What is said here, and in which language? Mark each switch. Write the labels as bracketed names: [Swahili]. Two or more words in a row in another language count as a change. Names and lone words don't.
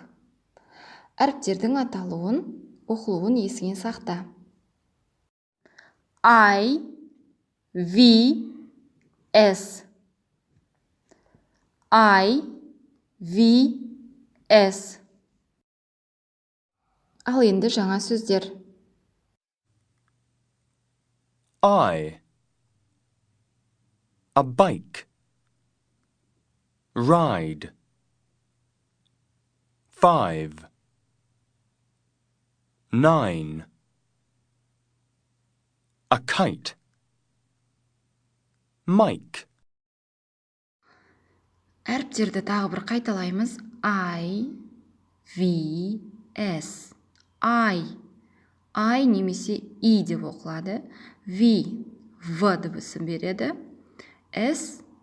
[Kazakh] Әріптердің аталуын, оқылуын есіңе сақта. [English] I, V, S. I, V, S. [Kazakh] Ал енді жаңа сөздер. [English] I, a bike. Ride. 5, 9, a kite. Mike. [Kazakh] Әріптерді тағы бір қайталаймыз. [English] I, V, S. [Kazakh] I немесе I деп оқылады. V дыбысын береді. S.